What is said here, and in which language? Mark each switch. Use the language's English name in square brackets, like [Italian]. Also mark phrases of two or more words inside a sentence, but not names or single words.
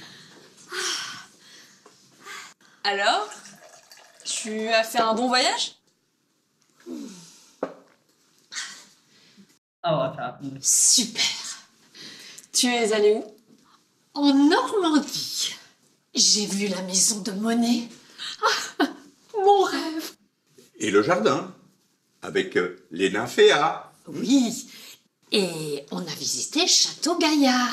[French] Alors, tu as fait un bon voyage? [Bangla] ও আচ্ছা আপনি [French] Super. Tu es allé où? En Normandie. J'ai vu la maison de Monet. Ah, mon rêve. Et le jardin, avec les nymphéas. Oui. Et on a visité Château Gaillard.